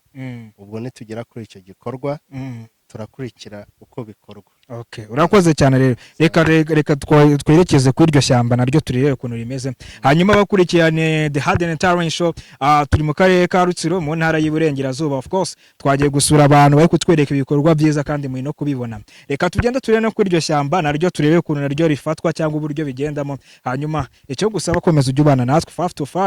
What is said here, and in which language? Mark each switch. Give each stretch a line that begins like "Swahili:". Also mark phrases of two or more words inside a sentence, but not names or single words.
Kinyarwanda: Ubwo nitugera kuri icyo gikorwa turakurikira uko bikorwa. Okay, urakoze cyane rero. Reka twerekeze kuri iryo shyamba naryo turebe ukuntu rimeze. Hanyuma bakurikirane The Harden Talent Show, turi mu karere ka Rutsiro mu ntara y'Iburengerazuba.
English: Of course,
Kinyarwanda: twagiye gusura abantu bari kutwereka ibikorwa byiza kandi muri no kubibona. Reka tugenda turebe no kuri iryo shyamba naryo turebe ukuntu naryo rifatwa cyangwa uburyo bigendamo. Hanyuma icyo gusaba komeza ujye ubana natwe 5 to 5.